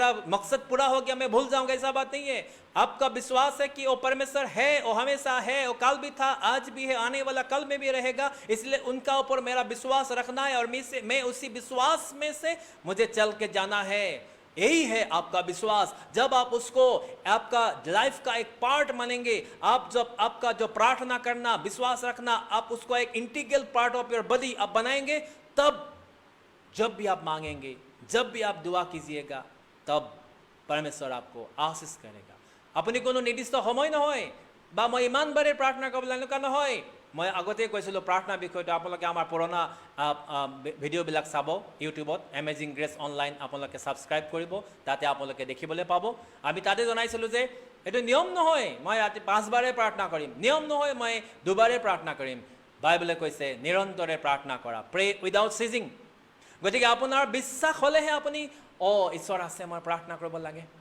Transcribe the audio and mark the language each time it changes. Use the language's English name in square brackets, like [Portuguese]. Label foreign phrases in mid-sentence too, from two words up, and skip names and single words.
[Hindi] मकसद पूरा हो गया मैं भूल जाऊंगा ऐसा बात नहीं है आपका विश्वास है कि वो परमेश्वर है वो हमेशा है वो कल भी था आज भी है आने वाला कल में भी रहेगा इसलिए उनका ऊपर मेरा विश्वास रखना है और मैं उसी विश्वास में से मुझे चल के जाना है यही है आपका विश्वास जब आप उसको आपका लाइफ का एक पार्ट मानेंगे आप जब आपका जो प्रार्थना करना विश्वास रखना आप उसको एक [English] integral part of your body [Hindi] आप बनाएंगे तब जब भी आप मांगेंगे जब भी आप दुआ कीजिएगा तब परमेश्वर आपको आशीष करेगा [Assamese] আপুনি কোনো নিৰ্দিষ্ট সময় নহয় বা মই ইমান বাৰে প্ৰাৰ্থনা কৰিব এনেকুৱা নহয় মই আগতে কৈছিলোঁ প্ৰাৰ্থনা বিষয়টো আপোনালোকে আমাৰ পুৰণা ভিডিঅ'বিলাক চাব ইউটিউবত এমেজিং গ্ৰেছ অনলাইন আপোনালোকে ছাবস্ক্ৰাইব কৰিব তাতে আপোনালোকে দেখিবলৈ পাব আমি তাতে জনাইছিলোঁ যে এইটো নিয়ম নহয় মই ৰাতি 5 বাৰে প্ৰাৰ্থনা কৰিম নিয়ম নহয় মই 2 বাৰে প্ৰাৰ্থনা কৰিম বাইবেলে কৈছে নিৰন্তৰে প্ৰাৰ্থনা কৰা [English] pray without ceasing [Assamese] গতিকে আপোনাৰ বিশ্বাস হ'লেহে আপুনি ঈশ্বৰ আছে মই প্ৰাৰ্থনা কৰিব লাগে